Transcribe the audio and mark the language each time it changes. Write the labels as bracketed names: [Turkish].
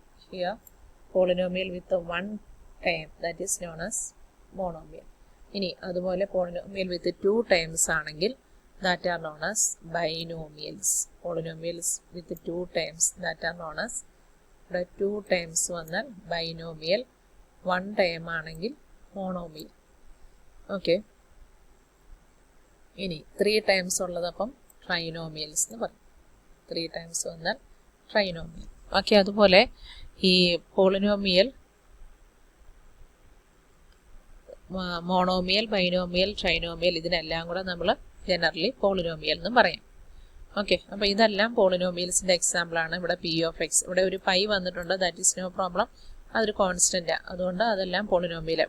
[English] Here polynomial with the one term, that is known as monomial. [Malayalam] ഇനി അതുപോലെ [English] polynomial with two terms [Malayalam] ആണെങ്കിൽ [English] that are known as binomials. Polynomials with two terms, that are known as, [Malayalam] ഇവിടെ [English] two terms [Malayalam] വന്നാൽ [English] binomial, one term [Malayalam] ആണെങ്കിൽ [English] monomial. [Malayalam] Okay, ഇനി [English] three terms [Malayalam] ഉള്ളതപ്പം trinomials എന്ന് പറയും. [English] three terms [Malayalam] വന്നാൽ [English] trinomial. [Malayalam] ഓക്കെ, അതുപോലെ ഈ പോളിനോമിയൽ, മോണോമിയൽ, ബൈനോമിയൽ, ട്രൈനോമിയൽ, ഇതിനെല്ലാം കൂടെ നമ്മൾ ജനറലി പോളിനോമിയൽ എന്നും പറയാം. ഓക്കെ, അപ്പോൾ ഇതെല്ലാം പോളിനോമിയൽസിൻ്റെ എക്സാമ്പിളാണ്. ഇവിടെ പി ഓഫ് എക്സ്, ഇവിടെ ഒരു പൈ വന്നിട്ടുണ്ട്, [English] that is no problem, [Malayalam] അതൊരു കോൺസ്റ്റൻറ്റാണ്, അതുകൊണ്ട് അതെല്ലാം പോളിനോമിയലാണ്.